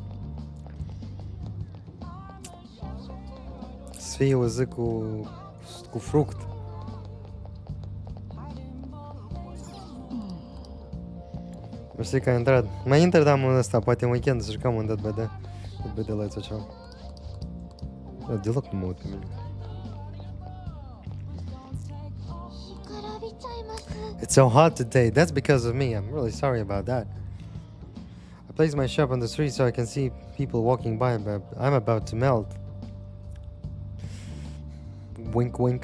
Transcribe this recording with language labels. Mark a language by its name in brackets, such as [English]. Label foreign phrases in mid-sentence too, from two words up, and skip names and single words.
[Romanian] Să fie o zi cu fruct. Știi că ai intrat. Mai inter damul ăsta, poate în weekend să jucăm un Dead by Day. Dead by Daylight sau ceva. Deloc nu mă uit pe mine. [English] It's so hot today. That's because of me. I'm really sorry about that. I placed my shop on the street so I can see people walking by, but I'm about to melt. Wink, wink.